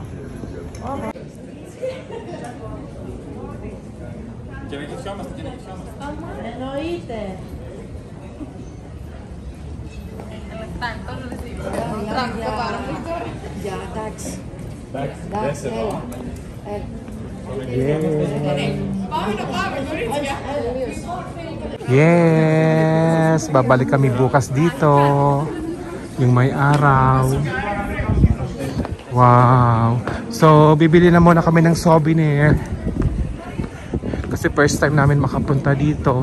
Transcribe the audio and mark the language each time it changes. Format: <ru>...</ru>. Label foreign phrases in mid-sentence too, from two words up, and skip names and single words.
<el>Όπα. Και να κοιτιόμαστε, και να κοιτιόμαστε. Εννοείται. Για, εντάξει. Εντάξει, έλα.</el> <tl>Yes, babalik kami bukas dito. Yung may araw. Wow. So, bibili na muna kami ng souvenir. Kasi</tl> <en>first time</en> <tl>namin makapunta dito.</tl>